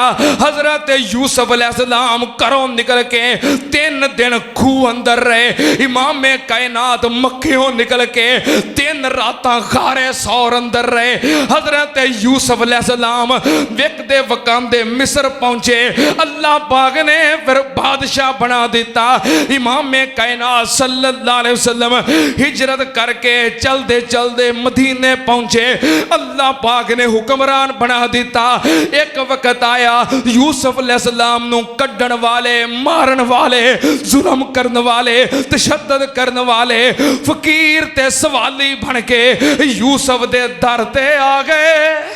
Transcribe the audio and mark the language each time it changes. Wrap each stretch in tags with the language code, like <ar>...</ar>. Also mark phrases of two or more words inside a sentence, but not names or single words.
<pa>حضرت یوسف علیہ السلام گھروں نکل کے 3 دن کھوہ اندر رہے. امامِ کائنات مکیوں نکل کے 3 راتاں غارِ ثور اندر رہے. حضرت یوسف علیہ السلام وکدے وکاندے مصر پہنچے. اللہ پاک نے فیر بادشاہ بنا دتا. امامِ کائنات</pa> <ar>صلى الله عليه وسلم</ar> <pa>ہجرت کرکے چلتے چلتے مدینے پہنچے. اللہ پاک نے حکمران بنا دتا۔ اک وقت آیا یوسف علیہ السلام نوں کڈھن والے، مارن والے، ظلم کرنے والے، تشدد کرنے والے فقیر تے سوالی بن کے یوسف دے در تے آ گئے.</pa>